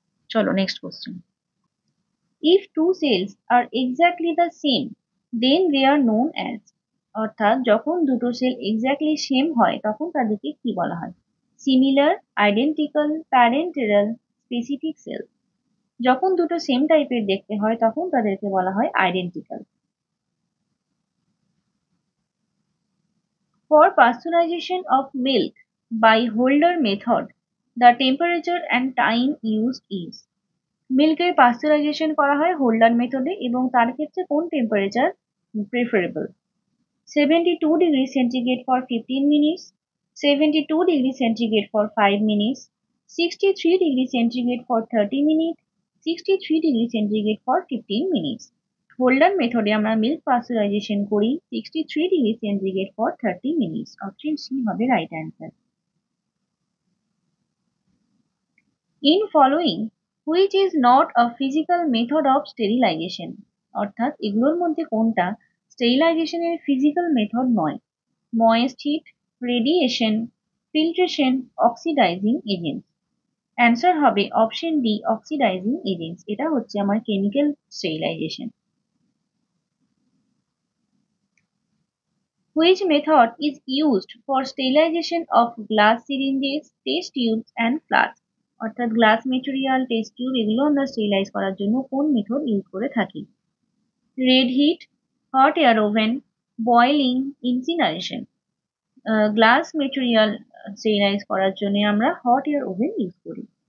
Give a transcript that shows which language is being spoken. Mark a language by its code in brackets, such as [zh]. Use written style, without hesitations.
[bn] চলো next question. [en] If two cells are exactly the same, then they are known as, [bn] অর্থাৎ যখন দুটো sell exactly same হয় তখন তাদেরকে কি বলা হয়? Similar, identical, parental, specific sell. যখন দুটো সেম টাইপের দেখতে হয় তখন তাদেরকে বলা হয় identical. [en] For pasteurization of milk by Holder method, the temperature and time used is, [bn] মিল্কের pasteurisation করা হয় হোল্ডার মেথডে এবং তার ক্ষেত্রে কোন temperature preferable? [en] 72 degree centigrade for 15 minutes, 72 degree centigrade for 5 minutes, 63 degree centigrade for 30 minute, 63 degree centigrade for 15 minutes. [bn] Holder মেথডে আমরা milk pasteurisation করি 63 degree centigrade for 30 minutes. Option C হবে right answer. [en] In following, which is not a physical method of sterilization, [bn] অর্থাৎ এগুলোর মধ্যে কোনটা স্টেরিলাইজেশনের physical method নয়? Moist hit, radiation, filtration, oxidising agent. Answer হবে অপশন ডি, অক্সিডাইজিং এজেন্টস। এটা হচ্ছে আমার chemical sterilisation. [en] Which method is used for sterilization of glass syringes, test tubes and flasks? [bn] অর্থাৎ গ্লাস মেটেরিয়াল, টেস্ট টিউব এগুলো আমরা sterilise করার জন্য কোন মেথড ইউজ করে থাকি? Red hit, hot air oven, boiling, incineration. Glass material sterilise করার জন্য আমরা হট এয়ার ওভেন ইউজ করি।